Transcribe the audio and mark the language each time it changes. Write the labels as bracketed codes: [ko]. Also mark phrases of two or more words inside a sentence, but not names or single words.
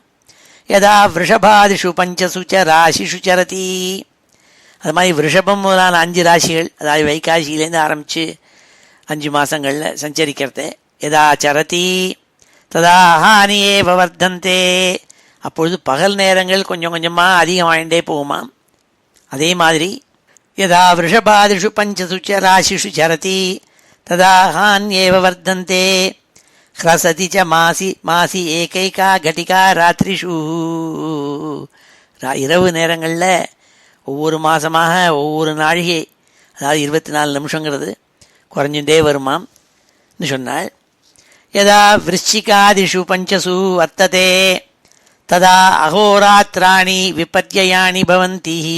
[sa] यथा वृषभादिषु पञ्चसु च राशिषु चरति, [ta] அது மாதிரி விருஷபம் முதலான 5 ராசிகள், அதாவது வைகாசியிலேருந்து ஆரம்பித்து 5 மாதங்களில் சஞ்சரிக்கிறது. [sa] यथा चरति तथा हानियेव वर्धन्ते, [ta] அப்பொழுது பகல் நேரங்கள் கொஞ்சம் கொஞ்சமாக அதிகமாகிட்டே போகுமாம். அதே மாதிரி [sa] यथा वृषभादिषु पञ्चसु च राशिषु चरति तथा हान्येव वर्धन्ते ह्रसति च मासि मासि एकैका घटिका रात्रिषु. [ta] இரவு நேரங்களில் ஒவ்வொரு மாதமாக ஒவ்வொரு நாழிகை, அதாவது 24 நிமிஷங்கிறது குறைஞ்சுட்டே வருமாம் சொன்னாள். [sa] यथा वृश्चिकादिषु पञ्चसु वर्धते तथा अहोरात्राणि विपत्ययानि भवन्ति.